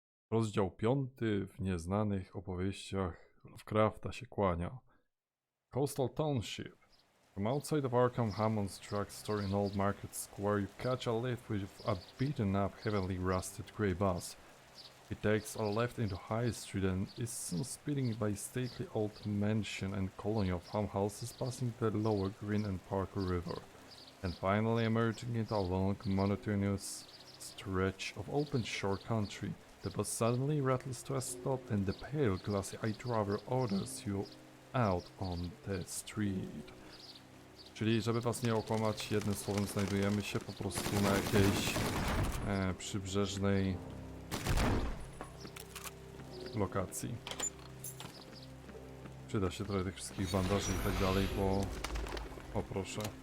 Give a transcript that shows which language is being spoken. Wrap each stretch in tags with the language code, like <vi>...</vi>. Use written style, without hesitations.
<pl>Rozdział 5 w nieznanych opowieściach Lovecrafta się kłania.</pl> <en>Coastal Township. From outside of Arkham, Hammond's drugstore in Old Market Square, you catch a lift with a beaten up, heavily rusted grey bus. It takes a left into High Street and is soon speeding by stately old mansion and colony of farmhouses passing the lower Green and Parker River, and finally emerging into a long, monotonous stretch of open shore country. The bus suddenly rattles to a stop and the pale, glassy-eyed driver orders you out on the street.</en> <pl>Czyli, żeby was nie okłamać, jednym słowem znajdujemy się po prostu na jakiejś przybrzeżnej lokacji. Przyda się trochę tych wszystkich bandaży i tak dalej, bo... O proszę.</pl>